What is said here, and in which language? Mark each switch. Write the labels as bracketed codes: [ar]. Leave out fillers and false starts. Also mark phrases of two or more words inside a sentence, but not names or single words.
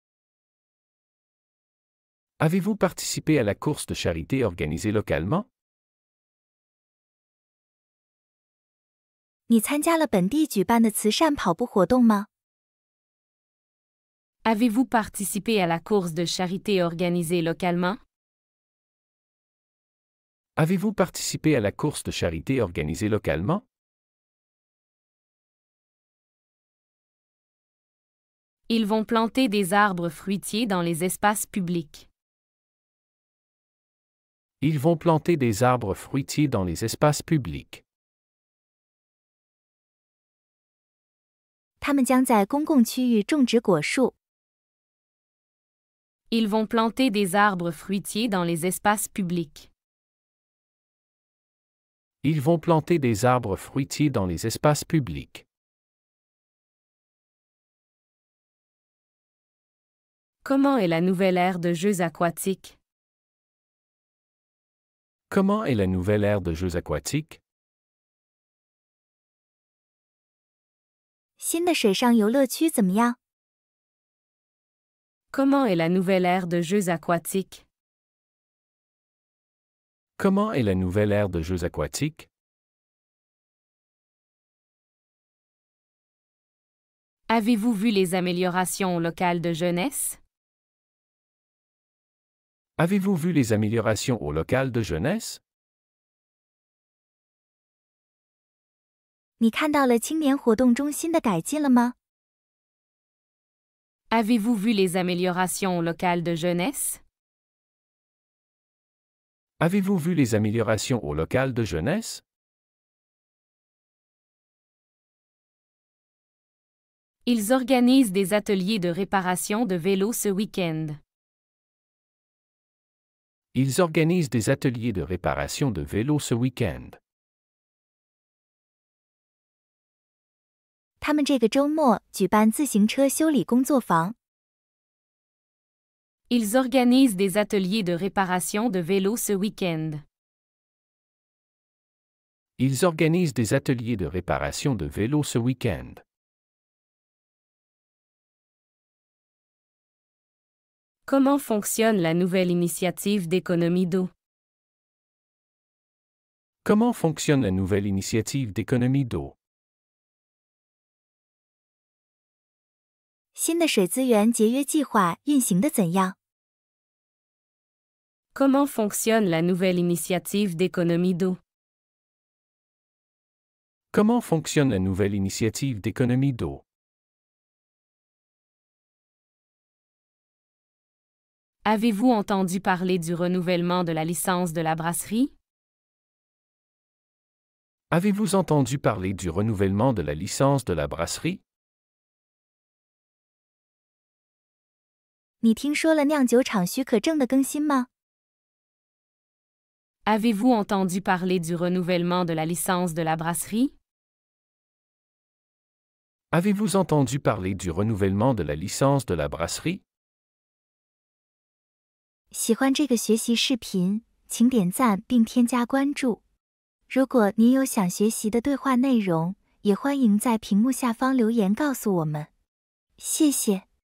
[fr] Avez-vous participé à la course de charité organisée localement? [zh] 你参加了本地举办的慈善跑步活动吗？ [fr] Avez-vous participé à la course de charité organisée localement? Avez-vous participé à la course de charité organisée localement? Ils vont planter des arbres fruitiers dans les espaces publics. Ils vont planter des arbres fruitiers dans les espaces publics. [zh] 他们将在公共区域种植果树。 [fr] Ils vont planter des arbres fruitiers dans les espaces publics. Ils vont planter des arbres fruitiers dans les espaces publics. Comment est la nouvelle aire de jeux aquatiques? Comment est la nouvelle aire de jeux aquatiques? [zh] 新的水上游乐区怎么样？ [fr] Comment est la nouvelle aire de jeux aquatiques? Comment est la nouvelle aire de jeux aquatiques? Avez-vous vu les améliorations au local de jeunesse? Avez-vous vu les améliorations au local de jeunesse? [zh] 你看到了青年活动中心的改进了吗？ [fr] Avez-vous vu les améliorations au local de jeunesse? Avez-vous vu les améliorations au local de jeunesse? Ils organisent des ateliers de réparation de vélos ce week-end. Ils organisent des ateliers de réparation de vélos ce week-end. [zh] 他们这个周末举办自行车修理工作坊。 [fr] Ils organisent des ateliers de réparation de vélos ce week-end. Ils organisent des ateliers de réparation de vélos ce week-end. Comment fonctionne la nouvelle initiative d'économie d'eau? Comment fonctionne la nouvelle initiative d'économie d'eau? [zh] 新的水资源节约计划运行的怎样？ [fr] Comment fonctionne la nouvelle initiative d'économie d'eau? Comment fonctionne la nouvelle initiative d'économie d'eau? Avez-vous entendu parler du renouvellement de la licence de la brasserie? Avez-vous entendu parler du renouvellement de la licence de la brasserie? [zh] 你听说了酿酒厂许可证的更新吗？ [fr] Avez-vous entendu parler du renouvellement de la licence de la brasserie? Avez-vous entendu parler du renouvellement de la licence de la brasserie? [zh] 喜欢这个学习视频，请点赞并添加关注。如果您有想学习的对话内容，也欢迎在屏幕下方留言告诉我们。谢谢。